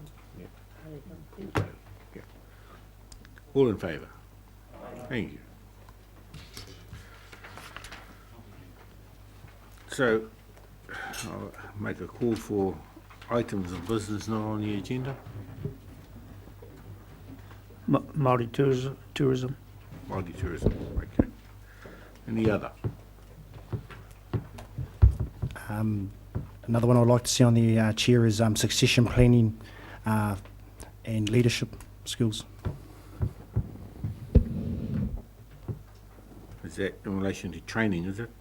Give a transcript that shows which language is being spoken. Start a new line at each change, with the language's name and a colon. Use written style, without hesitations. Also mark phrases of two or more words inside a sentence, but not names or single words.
English: Yep. there you go. Thank Paul you. Bailey. Yeah. All in favour? Thank you. So, I'll make a call for items of business not on the agenda. Māori tourism. Māori tourism, okay. Any other? Another one I'd like to see on the chair is succession planning and leadership skills. Is that in relation to training, is it?